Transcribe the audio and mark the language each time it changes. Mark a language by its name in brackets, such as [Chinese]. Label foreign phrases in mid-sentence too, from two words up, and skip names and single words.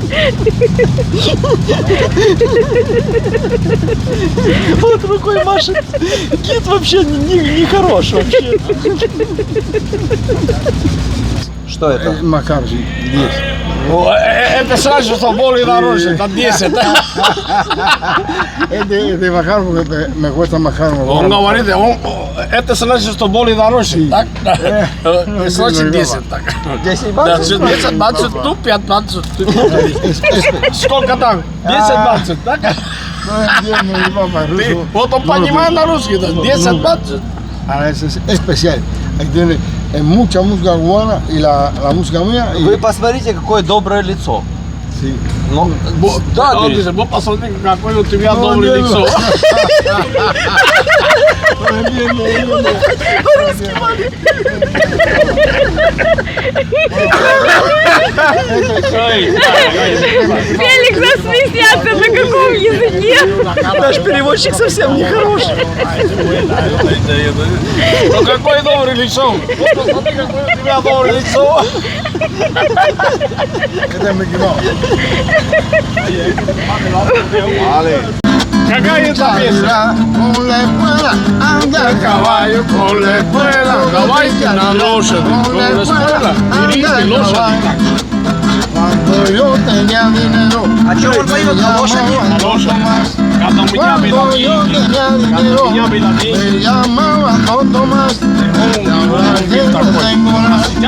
[Russian] Вот рукой машет. Гид вообще не хорош вообще. Что это? Макар, 10. это сразу, что более дороже, это 10. [Spanish] Este Макар, porque me cuesta más caro. [Russian] Он говорит, это значит, что более дороже, так? Значит 10, так. 10 баксов? 10 баксов, ну 15. Сколько там? 10 баксов, так? Вот он понимает на русский, 10 баксов. [Spanish] Ahora es especial. Ahí tiene mucha música cubana y la música mía. [Russian] Вы посмотрите, какое доброе лицо. [Spanish] Sí. [Russian] Ну, да, Он [Spanish] dice, vos [Russian] посмотри, какое у тебя доброе лицо. Феликс засмеялся, на каком языке? Наш переводчик совсем не хорош. Ну какое доброе лицо. Посмотри, какое у тебя доброе лицо. [Spanish] Este es Mickey Mouse. [Russian] Какая это песня? [Spanish] Con la espuela, anda el Caballo con la espuela, [Russian] давайте на лошади, [Spanish] con la espuela, [Russian] берите лошади. [Spanish] Cuando yo tenía dinero, [Russian] А что он поет на лошади? На лошади. Когда у меня [Spanish] cuando [Russian] было [Spanish] yo [Russian] деньги, [Spanish] tenía [Russian] когда [Spanish] dinero, [Russian] у меня было деньги, [Spanish] me llamaban Don Tomás. Y ahora que no tengo nada,